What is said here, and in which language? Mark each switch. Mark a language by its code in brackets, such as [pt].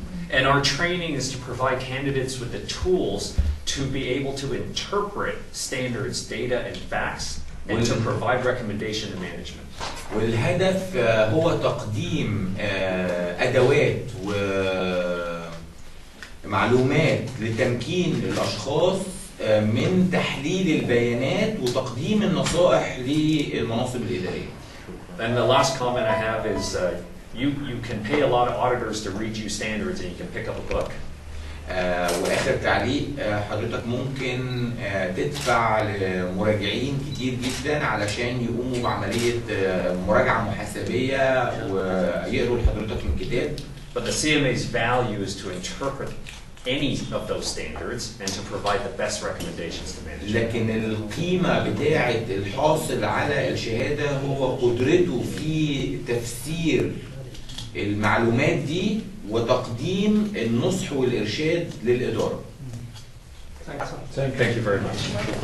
[en] And our training is to provide candidates with the tools to be able to interpret standards, data, and facts, and to provide recommendation to management. [ar] والهدف هو تقديم أدوات ومعلومات لتمكين الأشخاص من تحليل البيانات وتقديم النصائح للمناصب الإدارية. [en] And the last comment I have is you can pay a lot of auditors to read you standards and you can pick up a book. [ar] واخر تعليق حضرتك ممكن تدفع لمراجعين كتير جدا علشان يقوموا بعمليه مراجعه محاسبيه ويقروا لحضرتك من كتاب. [en] But the CMA's value is to interpret any of those standards and to provide the best recommendations to management. [ar] لكن القيمه بتاعه الحاصل على الشهاده هو قدرته في تفسير المعلومات دي وتقديم النصح والإرشاد للإدارة. [en] Thank you very much.